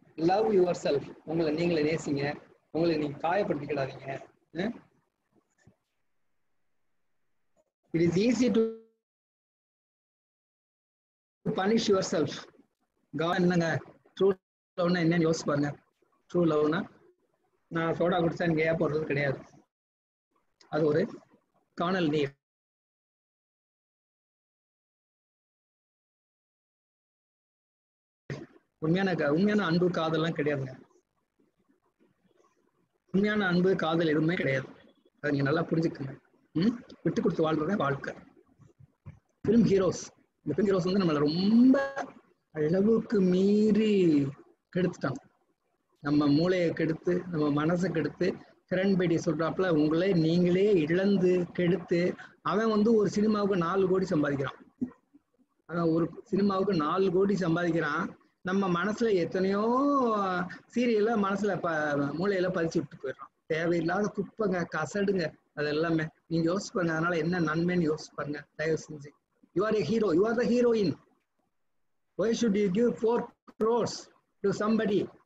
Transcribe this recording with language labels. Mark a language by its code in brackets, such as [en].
[en] love yourself, [ta] உங்களை நீங்களே நேசிங்க, உங்களை நீங்க காயப்படுத்திக்கிடாதீங்க. [en] It is easy to punish yourself. [ta] God என்னங்க [en] true லவ்னா [ta] என்னன்னு யோசிச்சு பாருங்க. ட்ரூ லவ்னா நான் சோடா குடிச்சா நீங்க ஏன் போடுறது கிடையாது. அது ஒரு காணல் நீர். உண்மையான அன்பு காதல்லாம் கிடையாதுங்க. உண்மையான அன்பு காதல் எதுவுமே கிடையாது. அதை நீங்க நல்லா புரிஞ்சுக்கங்க. விட்டு கொடுத்து வாழ்றதே வாழ்க்கை. ஃபிலிம் ஹீரோஸ், இந்த ஃபிலிம் ஹீரோஸ் வந்து நம்மளை ரொம்ப அளவுக்கு மீறி கெடுத்துட்டாங்க. நம்ம மூளையை கெடுத்து, நம்ம மனசை கெடுத்து, கிரண்பேடி சொல்றாப்புல உங்களே நீங்களே இழந்து கெடுத்து, அவன் வந்து ஒரு சினிமாவுக்கு 4 கோடி சம்பாதிக்கிறான். அவன் ஒரு சினிமாவுக்கு 4 கோடி சம்பாதிக்கிறான். நம்ம மனசுல எத்தனையோ சீரியல்ல மனசுல மூளையில பதிச்சு விட்டு போயிடுறான். தேவையில்லாத குப்பைங்க, கசடுங்க, அது எல்லாமே நீங்க யோசிப்பாங்க. அதனால என்ன நன்மைன்னு யோசிப்பாங்க தயவு செஞ்சு. [en] You are a hero, you are the heroine. Why should you give 4 crores to somebody?